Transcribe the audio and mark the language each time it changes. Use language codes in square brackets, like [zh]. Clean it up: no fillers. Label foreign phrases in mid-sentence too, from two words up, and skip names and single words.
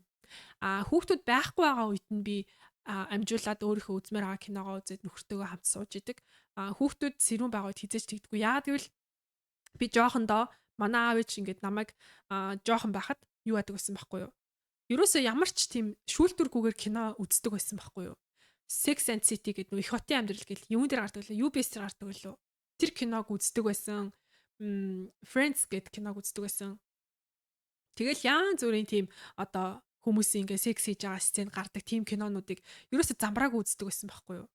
[mn] Хүүхдүүд байхгүй байгаа үед нь би амжуулаад өөрийнхөө үзмээр байгаа киногоо үзээд нөхөртөөгөө хамт сууж идэг. Хүүхдүүд сэрүүн байгаа үед хизээч тэгдэггүй. Яагаад гэвэл би жоохондоо манай аав ээж ингээд намайг жоохон байхад юу яадаг гэсэн байхгүй юу? Ерөөсөө ямар ч тийм шүүлтүргүүгээр кино үздэг байсан байхгүй юу? Sex and City гэдэг нөх их хотын амьдрал гэл юун дээр гардаг лээ? UBS дээр гардаг лөө. Тэр киног үздэг байсан. Friends гэдэг киног үздэг байсан. Тэгэл янз бүрийн тийм одоо хүмүүсийн ингээ секс хийж байгаа сцен гардаг тийм кинонуудыг ерөөсөө замбрааг үздэг байсан байхгүй юу?